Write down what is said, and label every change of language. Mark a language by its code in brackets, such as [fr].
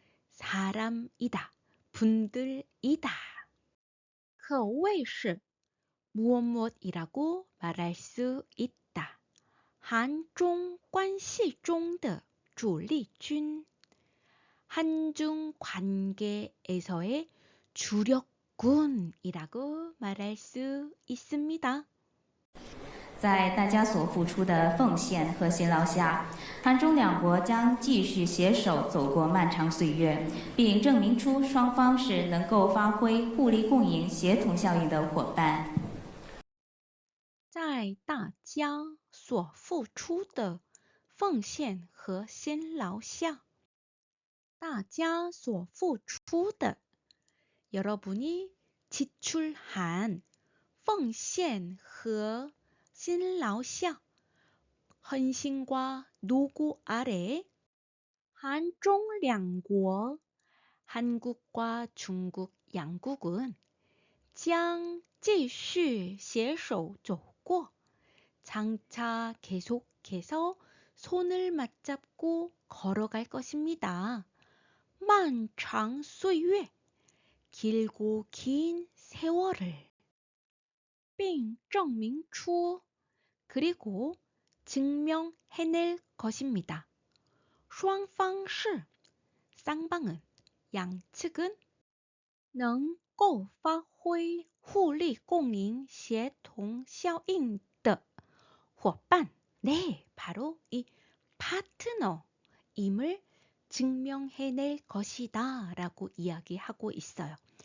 [ko] 사람이다, 분들이다. [zh] 可谓是 [ko] 무엇 무엇이라고 말할 수 있다. 한중 [zh] 关系中的主力军 [ko] 한중 관계에서의 주력군이라고 말할 수 있습니다. [zh] 在大家所付出的奉献和辛劳下，韩中两国将继续携手走过漫长岁月，并证明出双方是能够发挥互利共赢、协同效应的伙伴。在大家所付出的奉献和辛劳下，大家所付出的 여러분이 지출한 奉献和辛劳下 [ko] 헌신과 노고 아래 한중 [zh] 两国 [ko] 한국과 중국 양국은 [zh] 将继续携手走过 [ko] 장차 계속해서 손을 맞잡고 걸어갈 것입니다. [zh] 漫长岁月 [ko] 길고 긴 세월을 [zh] 并证明出 [ko] 그리고 증명해낼 것입니다. [zh] 双方是 [ko] 쌍방은 양측은 [zh] 能够发挥互利共赢协同效应的伙伴 [ko] 네, 바로 이 파트너임을 증명해낼 것이다 라고 이야기하고 있어요.